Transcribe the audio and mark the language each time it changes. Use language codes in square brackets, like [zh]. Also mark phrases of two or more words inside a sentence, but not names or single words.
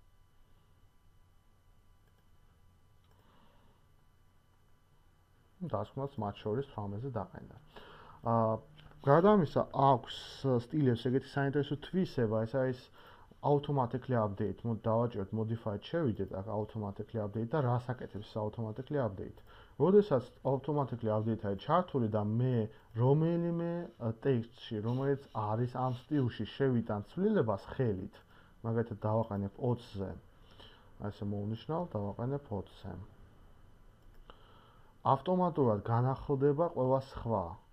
[ka] დასკვნას მათ შორის 18-ზე დაყენდა. გარდა ამისა, აქვს სტილებს ეგეთი საინტერესო თვისება, ეს არის [en] automatically update. [ka] დავაჭეროთ modified შევიდეთ აქ [en] automatically update [ka] და რას აკეთებს ეს [en] automatically update. [ka] როდესაც [en] automatically update [ka] არის ჩართული და მე რომელიმე ტექსტში, რომელიც არის ამ სტილში შევიტან ცვლილებას ხელით, მაგალითად დავაყენებ 20-ზე. ასე მოვნიშნავ, დავაყენებ 20-ზე. ავტომატურად განახლდება ყველა სხვა.